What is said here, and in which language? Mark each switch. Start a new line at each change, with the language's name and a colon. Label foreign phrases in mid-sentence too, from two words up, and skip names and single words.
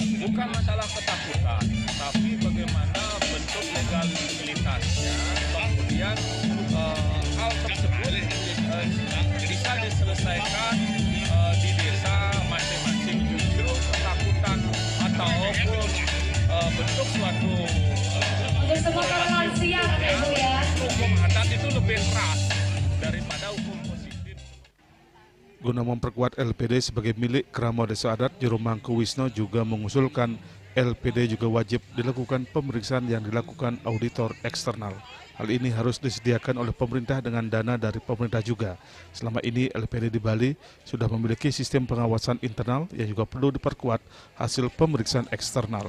Indonesian: Bukan masalah ketakutan, tapi bagaimana bentuk legalitasnya, kemudian hal tersebut bisa diselesaikan di desa masing-masing. Justru ketakutan ataupun bentuk suatu untuk semua orang lansia Ibu ya. Hukum adat itu lebih keras daripada hukum positif. Guna memperkuat LPD sebagai milik krama desa adat, Jero Mangkuwisne juga mengusulkan LPD juga wajib dilakukan pemeriksaan yang dilakukan auditor eksternal. Hal ini harus disediakan oleh pemerintah dengan dana dari pemerintah juga. Selama ini LPD di Bali sudah memiliki sistem pengawasan internal yang juga perlu diperkuat hasil pemeriksaan eksternal.